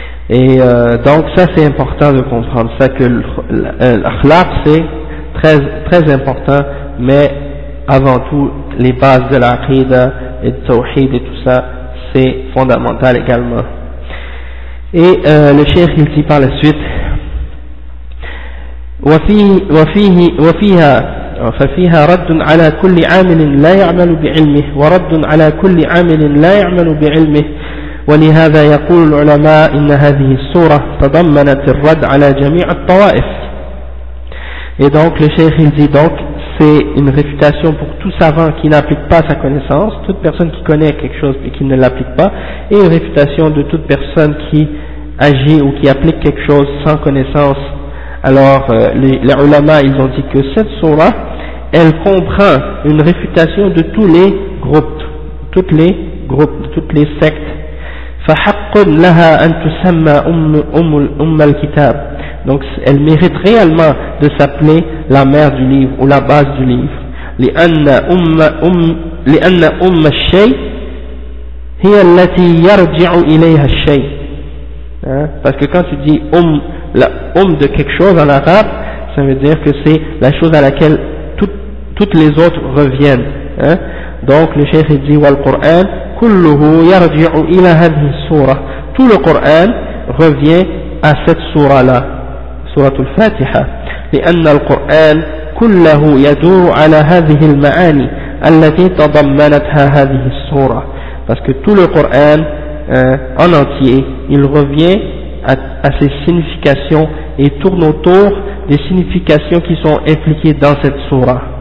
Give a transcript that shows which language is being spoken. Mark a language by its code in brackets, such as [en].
[fr] Et donc ça c'est important de comprendre ça, que l'akhlaq c'est très très important, mais avant tout les bases de l'aqidah et de tawhid et tout ça c'est fondamental également. Et le cheikh il dit par la suite [ar] ففيها رد على كل عامل لا يعمل بعلمه ورد على كل عامل لا يعمل بعلمه ولهذا يقول العلماء إن هذه السورة تضمنت الرد على جميع الطوائف. [fr] Et donc le cheikh il dit donc c'est une réfutation pour tout savant qui n'applique pas sa connaissance, toute personne qui connaît quelque chose et qui ne l'applique pas, et une réfutation de toute personne qui agit ou qui applique quelque chose sans connaissance. Alors les ulama ils ont dit que cette surah elle comprend une réfutation de tous les groupes, toutes les sectes. [ar] فحق لها أن تسمى أم الكتاب. [fr] Donc elle mérite réellement de s'appeler la mère du livre ou la base du livre. [ar] لأن أم الشيء هي التي يرجع إليها الشيء. [fr] Parce que quand tu dis la de quelque chose en arabe, ça veut dire que c'est la chose à laquelle toutes les autres reviennent. Donc le cheikh dit [ar] wal Qur'an kulluhu yarji'u ila hadhihi as-surah. [fr] Tout le Coran revient à cette surah là, surah al-Fatiha. [ar] لأن القرآن كله يدور على هذه المعاني التي تضمنتها هذه السورة. [fr] Parce que tout le Coran en entier, il revient à ces significations et tourne autour des significations qui sont impliquées dans cette surah.